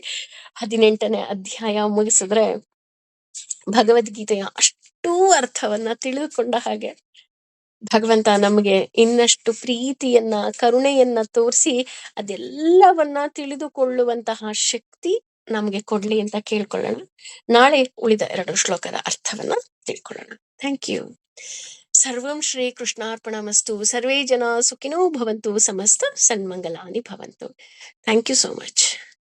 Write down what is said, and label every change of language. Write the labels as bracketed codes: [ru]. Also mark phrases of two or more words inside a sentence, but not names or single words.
[kn] 18ನೇ ಅಧ್ಯಾಯ ಮುಗಿಸಿದ್ರೆ ಭಗವದ್ಗೀತೆಯ ಅಷ್ಟೂ ಅರ್ಥವನ್ನ ತಿಳಿದುಕೊಂಡ ಹಾಗೆ ಭಗವಂತ ನಮಗೆ ಇನ್ನಷ್ಟು ಪ್ರೀತಿಯನ್ನ, ಕರುಣೆಯನ್ನ ತೋರಿಸಿ ಅದೆಲ್ಲವನ್ನ ತಿಳಿದುಕೊಳ್ಳುವಂತಹ ಶಕ್ತಿ ನಮ್ಗೆ ಕೊಡ್ಲಿ ಅಂತ ಕೇಳ್ಕೊಳ್ಳೋಣ. ನಾಳೆ ಉಳಿದ 2 ಶ್ಲೋಕದ ಅರ್ಥವನ್ನ ತಿಳ್ಕೊಳ್ಳೋಣ. [en] Thank you. [sa] ಸರ್ವಂ ಶ್ರೀ ಕೃಷ್ಣಾರ್ಪಣಮಸ್ತು. ಸರ್ವೇ ಜನ ಸುಖಿನೋ ಭವಂತು. ಸಮಸ್ತ ಸನ್ಮಂಗಲಾನಿ ಭವಂತು. [en] Thank you so much.